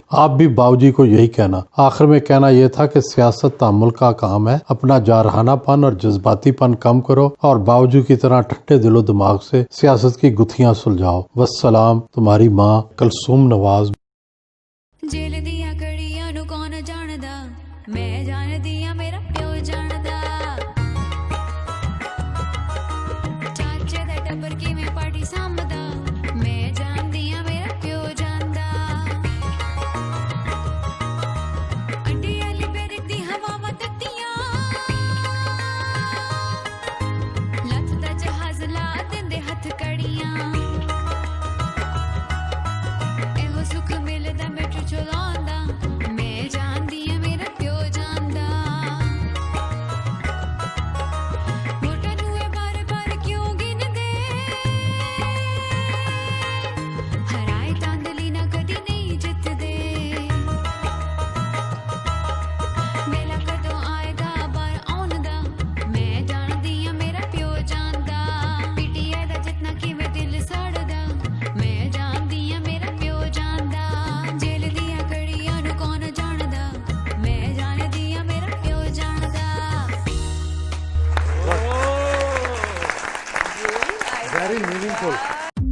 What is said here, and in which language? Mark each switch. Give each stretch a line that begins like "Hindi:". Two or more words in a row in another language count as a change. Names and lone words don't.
Urdu: آپ بھی باؤ جی کو یہی کہنا. آخر میں کہنا یہ تھا کہ سیاست تحمل کا کام ہے. اپنا جارحانہ پن اور جذباتی پن کم کرو اور باوجود کی طرح ٹھنڈے دل و دماغ سے سیاست کی گتھیاں سلجھاؤ. والسلام، تمہاری ماں کلثوم نواز.
Punjabi: جیل دیاں کڑیاں نو کون جاندا، میں جاندی ہاں میرا پیو جاندا. چاچے دا ٹبر کیویں پارٹی سامدا، میں جاندی ہاں میرا پیو جاندا. انڈی والی پیرک دی ہواواں تتیاں، لت دا جہاز لا دیندے ہتھ کڑیاں. ਇਹੋ ਸੁੱਖ ਮਿਲਦਾ ਮੈਟਰੋ ਚਲਾਉਂਦਾ, ਮੈਂ ਜਾਣਦੀ ਆ ਮੇਰਾ ਪਿਓ ਜਾਣਦਾ. ਵੋਟਾਂ ਨੂੰ ਇਹ ਬਾਰ-ਬਾਰ ਕਿਉਂ ਗਿਣਦੇ, ਹਰਾਏ ਤਾਂਦਲੀ ਨਾ ਕਦੀ ਨਹੀਂ ਜਿੱਤਦੇ. ਵੇਲਾ ਕਦੋਂ ਆਏਗਾ ਬਾਹਰ ਆਉਣ ਦਾ, ਮੈਂ ਜਾਣਦੀ ਆ ਮੇਰਾ ਪਿਓ ਜਾਣਦਾ. ਪੀਟੀਆਈ ਦਾ ਜਿੱਤਣਾ ਕਿਵੇਂ ਦਿਲ ਸੜਦਾ, ਮੈਂ ਜਾਣਦੀ ਆ ਮੇਰਾ ਪਿਓ ਜਾਣਦਾ. ਜੇਲ੍ਹ ਦੀਆਂ ਕੜੀਆਂ ਨੂੰ ਕੌਣ ਜਾਣਦਾ, ਮੈਂ ਜਾਣਦੀ ਆ ਮੇਰਾ ਪਿਓ ਜਾਣਦਾ.
English: Very meaningful.